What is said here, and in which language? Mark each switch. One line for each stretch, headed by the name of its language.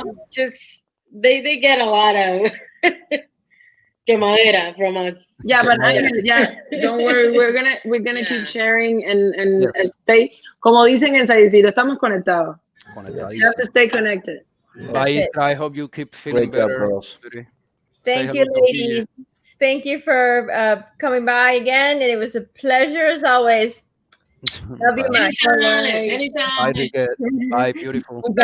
English: Just they get a lot of quemadera from us. Yeah, but don't worry, we're gonna keep sharing and stay.
Spanish: Como dicen en San Isidro, estamos conectados.
English: You have to stay connected. Bye, I hope you keep feeling better. Girls. Thank you, ladies. Thank you for coming by again, and it was a pleasure as always. Love you much. Anytime. Bye, Riquet. Bye, beautiful.